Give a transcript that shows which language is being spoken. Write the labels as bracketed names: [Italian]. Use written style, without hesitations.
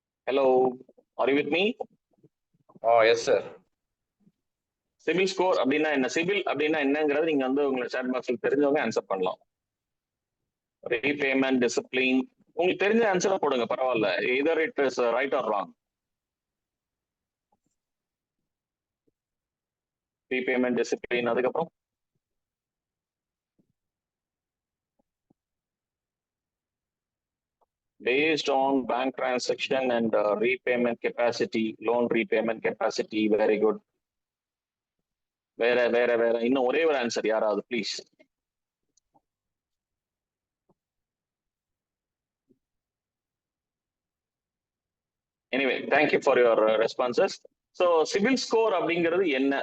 [English] Hello, are you with me? Yes sir. [Tamil] Civil score அப்படின்னா என்ன, civil அப்படின்னா என்னங்கிறது நீங்க வந்து உங்களை சாட் பாக்ஸ்ல தெரிஞ்சவங்க ஆன்சர் பண்ணலாம். ரீபேமெண்ட் டிசிப்ளின் உங்களுக்கு தெரிஞ்ச ஆன்சரை போடுங்க, பரவாயில்ல. [English] either it is right or wrong. Repayment discipline, அதுக்கப்புறம் based on bank transaction and repayment capacity, loan repayment capacity. Very good. [Tamil] வேற இன்னும் ஒரே ஒரு ஆன்சர் யாராவது please. [English] Anyway thank you for your responses. [Tamil] So civil score அப்படிங்கிறது என்ன?